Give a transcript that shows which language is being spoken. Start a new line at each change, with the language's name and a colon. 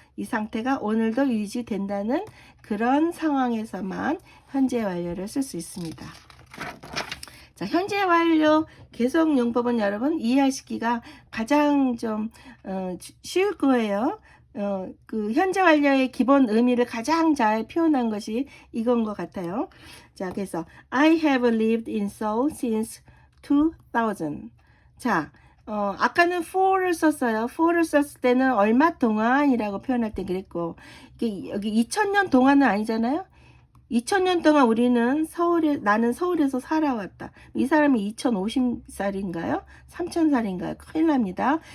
Korean: 이 상태가 오늘도 유지된다는 그런 상황에서만 현재 완료를 쓸 수 있습니다. 자, 현재 완료 계속 용법은 여러분 이해하시기가 가장 좀 쉬울 거예요. 그 현재 완료의 기본 의미를 가장 잘 표현한 것이 이건 것 같아요. 자, 그래서
English: I have lived in Seoul since 2000.
Korean: 자, 아까는 for를 썼어요. for를 썼을 때는 얼마 동안이라고 표현할 때 그랬고, 이게 여기 2000년 동안은 아니잖아요. 2000년 동안 나는 서울에서 살아왔다. 이 사람이 2050살인가요? 3000살인가요? 큰일 납니다.